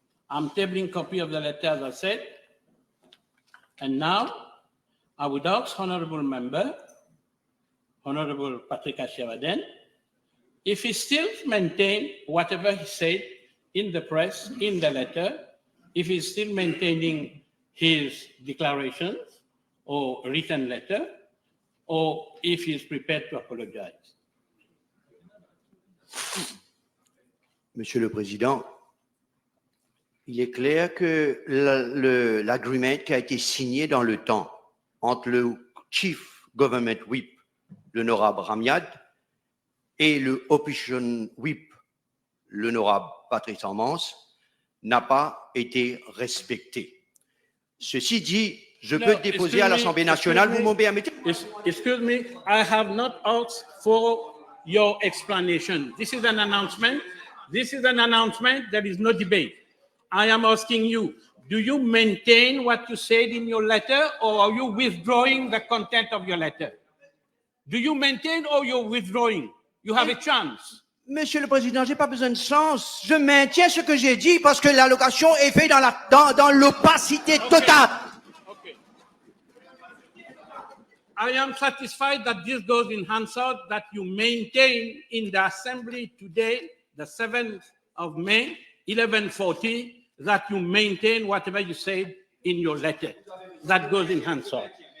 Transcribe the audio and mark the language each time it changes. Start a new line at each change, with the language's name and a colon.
English: I'm tabling a copy of the letter, as I said. And now, I would ask Honorable Member, Honorable Patrick Achiabaden, if he still maintains whatever he said in the press, in the letter, if he's still maintaining his declarations or written letter, or if he's prepared to apologize.
French: Monsieur le Président, il est clair que l'agreement qui a été signé dans le temps entre le Chief Government Whip, l'honorable Ramiad, et le Opposition Whip, l'honorable Patrice Armance, n'a pas été respecté. Ceci dit, je peux déposer à l'Assemblée nationale, vous m'en permettez?
English: Excuse me, I have not asked for your explanation. This is an announcement. This is an announcement. There is no debate. I am asking you, do you maintain what you said in your letter, or are you withdrawing the content of your letter? Do you maintain or you're withdrawing? You have a chance.
French: Monsieur le Président, je n'ai pas besoin de chance. Je maintiens ce que j'ai dit parce que l'allocation est faite dans l'opacité totale.
English: Okay. I am satisfied that this goes in Hansard, that you maintain in the Assembly today, the 7th of May, 1140, that you maintain whatever you said in your letter. That goes in Hansard.